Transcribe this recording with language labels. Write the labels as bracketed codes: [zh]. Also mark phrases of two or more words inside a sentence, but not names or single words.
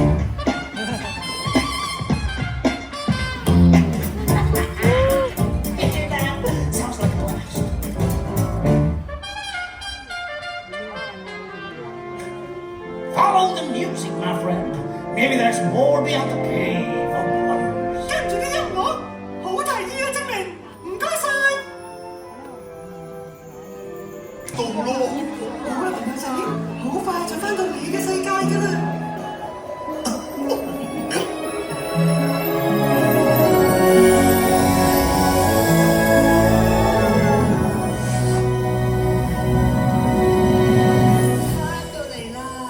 [en] Hear that? Sounds like a blast. Follow the music, my friend. Maybe there's more beyond the cave of wonders. [yue] 跟住啲音樂，好提議啊，精明，唔該晒。到咯，好啦，朋友仔，好快就翻到你嘅世界㗎啦。翻到嚟啦！